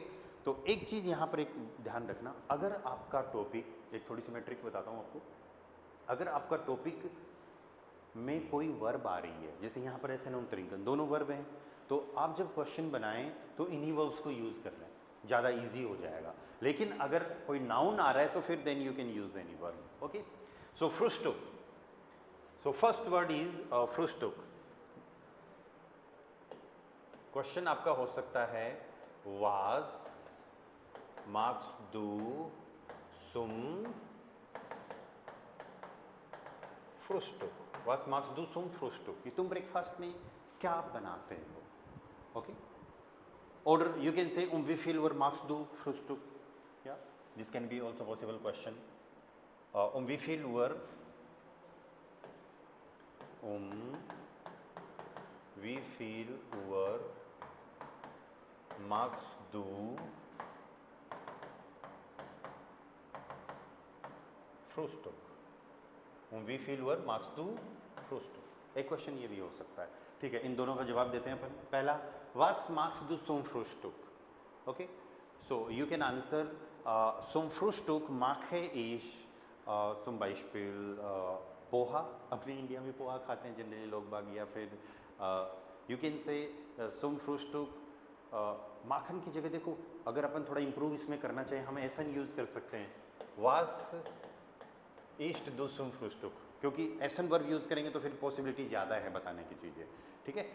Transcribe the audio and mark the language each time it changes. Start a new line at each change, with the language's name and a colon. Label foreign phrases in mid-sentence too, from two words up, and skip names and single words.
Hindi: तो एक चीज़ यहाँ पर एक ध्यान रखना, अगर आपका टॉपिक, एक थोड़ी सी मैं ट्रिक बताता हूँ आपको, अगर आपका टॉपिक में कोई वर्ब आ रही है, जैसे यहाँ पर ऐसे
German: und trinken
Hindi: दोनों वर्ब हैं, तो आप जब क्वेश्चन बनाएं तो इन्हीं वर्ब्स को यूज़ कर लें, ज़्यादा इजी हो जाएगा। लेकिन अगर कोई नाउन आ रहा है तो फिर
English: then you can use any verb,
Hindi: ओके।
English: so Frühstück, so first word is Frühstück.
Hindi: क्वेश्चन आपका हो सकता है
German: वाज magst du zum Frühstück, was magst du zum Frühstück,
Hindi: कि तुम ब्रेकफास्ट में क्या बनाते हो, ओके।
German: और
English: you can say
German: wie viel Uhr magst du Frühstück,
English: or this can be also possible question,
German: wie viel Uhr, wie viel Uhr magst du Frühstück, wie viel Uhr magst du Frühstück।
Hindi: एक क्वेश्चन ये भी हो सकता है, ठीक है। इन दोनों का जवाब देते हैं अपन।
German: पहला was magst du zum Frühstück,
Hindi: ओके।
English: so you can answer
German: zum Frühstück mache ich zum Beispiel
Hindi: पोहा, अपने इंडिया में पोहा खाते हैं जनरली लोग बाग, या फिर
English: you can say
German: zum Frühstück
Hindi: माखन की जगह देखो, अगर अपन थोड़ा इम्प्रूव इसमें करना चाहिए हम ऐसा यूज़ कर सकते हैं
German: was isst du zum Frühstück,
Hindi: क्योंकि एसन वर्ब यूज़ करेंगे तो फिर पॉसिबिलिटी ज़्यादा है बताने की चीज़ें, ठीक है।